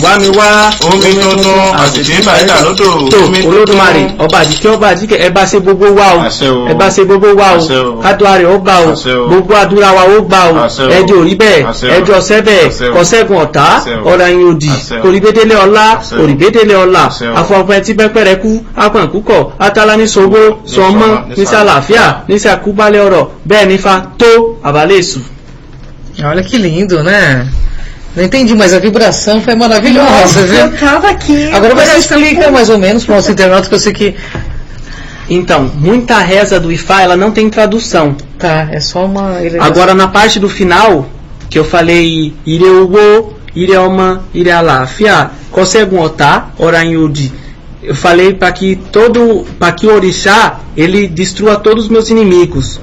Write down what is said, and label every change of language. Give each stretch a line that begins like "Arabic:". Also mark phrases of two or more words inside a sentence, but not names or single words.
Yoruba: wá mi wá omi tuntun àṣìṣínbà ẹ̀dà lódò tó Olódùmarè ọba àjíkẹ́ ẹ bá ṣe gbogbo wa o ẹ bá ṣe gbogbo wa o kádùárẹ̀ ó gbà o gbogbo àdúrà wa ó gbà o ẹjọ́ orí bẹ́ẹ̀ ẹjọ́ ọ̀sẹ́ bẹ́ẹ̀ kọ́sẹ́gun ọ̀tá ọ̀rọ̀ ẹ̀yìn òdì òrìbédélé ọlá àfọ̀pẹ́ tí pẹ́pẹ́rẹ́ kú apọ̀nkúkọ̀ atálá ní sowó sọmọ níṣẹ́ àlàáfíà níṣẹ́ àkúbálẹ̀ ọ̀rọ̀ bẹ́ẹ̀ nífa tó àbálẹ̀ èṣù.
Portuguese: Olha que lindo, né? Não entendi, mas a vibração foi maravilhosa, viu? Eu tava aqui. Agora você explica mais ou menos para o nosso internauta, que eu sei que... Então, muita reza do Ifá, ela não tem tradução. Tá, é só uma... Agora, na parte do final, que eu falei
Yoruba: Ireuwo, Ireoma, Irealafia, Kosegun Otá, Oranyudi,
Portuguese: eu falei para que o orixá, ele destrua todos os meus inimigos.